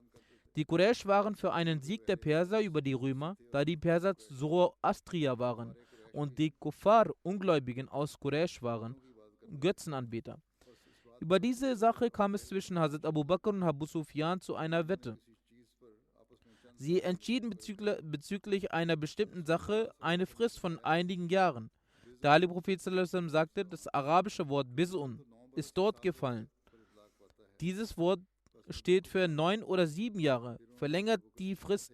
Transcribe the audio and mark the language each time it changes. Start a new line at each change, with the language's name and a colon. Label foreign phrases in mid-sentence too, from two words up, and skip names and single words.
German: Die Quraysh waren für einen Sieg der Perser über die Römer, da die Perser Zoroastrier waren und die Kuffar, Ungläubigen aus Quraysh waren, Götzenanbeter. Über diese Sache kam es zwischen Hazrat Abu Bakr und Abu Sufyan zu einer Wette. Sie entschieden bezüglich einer bestimmten Sache eine Frist von einigen Jahren. Der heilige Prophet
Arabic: صلى الله عليه وسلم
German: sagte, das arabische Wort Biz'un ist dort gefallen. Dieses Wort steht für 9 oder 7 Jahre, verlängert die Frist.